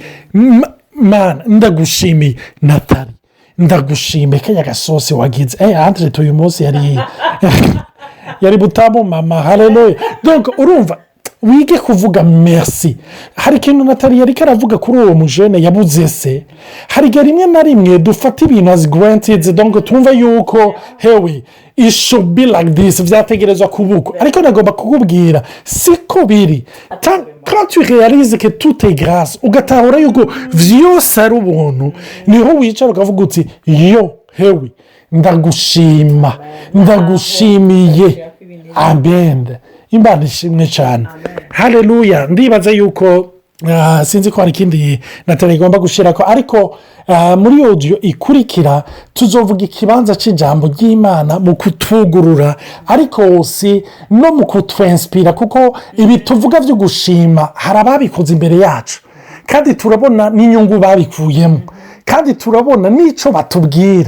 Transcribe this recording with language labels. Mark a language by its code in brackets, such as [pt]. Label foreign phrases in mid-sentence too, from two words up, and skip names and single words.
[rn] Mana ndagushimiye Nathalie, ndagushimiye kaya gasosi wagize entre uyu munsi yari butamu mama, haleluya. Donc urumva, wige kuvuga merci. Hari ikintu Nathalie yari karavuga kuri uwo mujene yabuze se, hari rimwe na rimwe dufata ibintu [en] as granted, [rn] donc tumva yuko hewe [en] it should be like this, [rn] vyategerezwa kubuko, ariko nagomba kukubwira siko biri. [fr] Quand tu réalises que tout est grâce, [rn] ugatahura yuko vyose ari ubuntu, niho wicara ukavuga uti yo hewe ndagushima, ndagushimiye. Amen. Imana ishimwe cyane, haleluya. Ndibaza yuko sinzi ko hari ikindi Nathalie igomba gushyira ko, ariko muri audio ikurikira tuzovuga ikibanza cy'ijambo ry'Imana mu kutugurura, ariko si no mu kutwenspira, kuko ibi tuvuga byo gushima hari ababikoze imbere yacu kandi turabona n'inyungu babikuyemo, kandi turabona n'icyo batubwira.